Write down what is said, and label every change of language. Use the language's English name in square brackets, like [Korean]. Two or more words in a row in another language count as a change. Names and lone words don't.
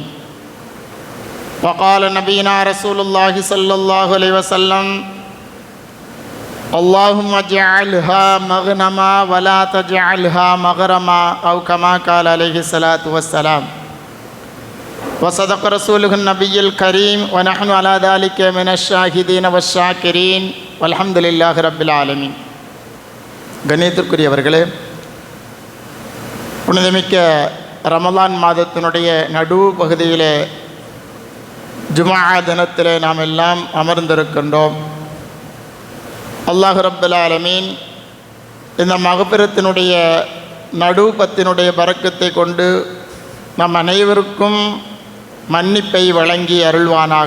[Arabic] وقال نبينا رسول الله صلى الله عليه وسلم اللهم اجعلها مغنما ولا تجعلها مغرما أو كما قال عليه الصلاة والسلام. وصدق رسوله النبي الكريم ونحن على ذلك من الشاهدين والشاكرين والحمد لله رب العالمين. [Tamil] கண்ணியத்திற்குரியவர்களே, புனிதமிக்க ரமலான் மாதத்தினுடைய நடு பகுதியிலே ஜுமா தினத்திலே நாம் எல்லாம் அமர்ந்திருக்கின்றோம். [Arabic] الله رب العالمين [Tamil] இந்த மகபிரத்தினுடைய நடுப்பத்தினுடைய பரக்கத்தை கொண்டு நம் அனைவருக்கும் மன்னிப்பை வழங்கி அருள்வானாக.